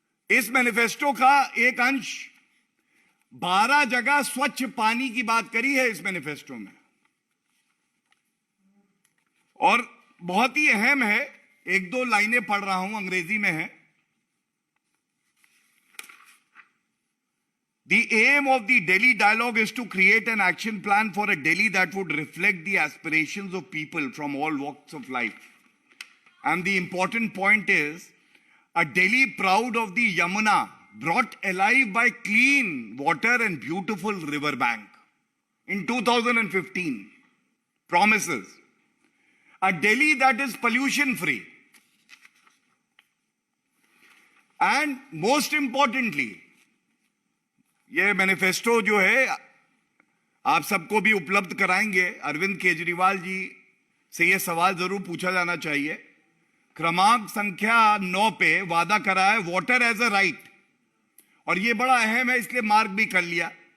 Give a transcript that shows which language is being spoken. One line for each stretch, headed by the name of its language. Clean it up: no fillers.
Hindi: इस मैनिफेस्टो का एक अंश 12 जगह स्वच्छ पानी की बात करी है इस मैनिफेस्टो में, और बहुत ही अहम है, एक दो लाइनें पढ़ रहा हूं, अंग्रेजी में है।
English: The aim of the Delhi Dialogue is to create an action plan for a Delhi that would reflect the aspirations of people from all walks of life. And the important point is, a Delhi proud of the Yamuna, brought alive by clean water and beautiful river bank. In 2015, promises. A Delhi that is pollution free. And most importantly,
Hindi: ये manifesto जो है आप सबको भी उपलब्ध कराएंगे। अरविंद केजरीवाल जी से ये सवाल जरूर पूछा जाना चाहिए। क्रमांक संख्या 9 पे वादा करा है वाटर एज अ राइट, और ये बड़ा अहम है, इसलिए मार्क भी कर लिया।